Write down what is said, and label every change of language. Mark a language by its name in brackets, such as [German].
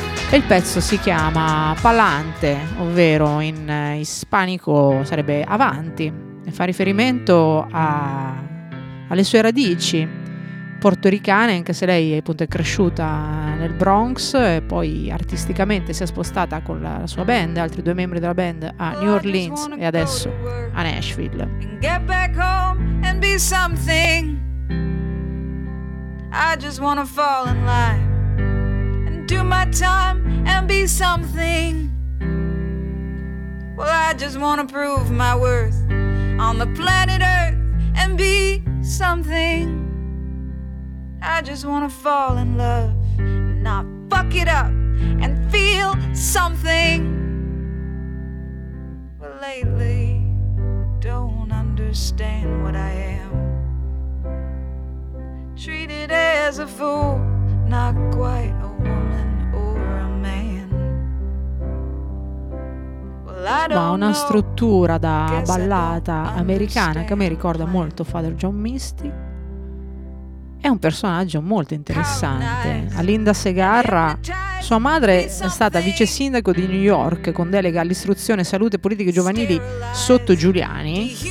[Italian] E il pezzo si chiama Palante, ovvero in ispanico sarebbe avanti, e fa riferimento alle sue radici portoricane, anche se lei appunto è cresciuta nel Bronx e poi artisticamente si è spostata con la sua band, altri due membri della band, a New Orleans e adesso a Nashville. [English] Get back home and be something. I just wanna fall in line and do my time and be something. Well, I just wanna prove my worth on the planet Earth and be something. I just wanna fall in love and not fuck it up and feel something. Well, lately, don't understand what I am. Treated as a fool, not quite a woman or a man. Well, I don't. [Italian] Ma una struttura da ballata americana che mi ricorda molto Father John Misty. È un personaggio molto interessante. Alinda Segarra, sua madre è stata vice sindaco di New York con delega all'istruzione, salute e politiche giovanili sotto Giuliani.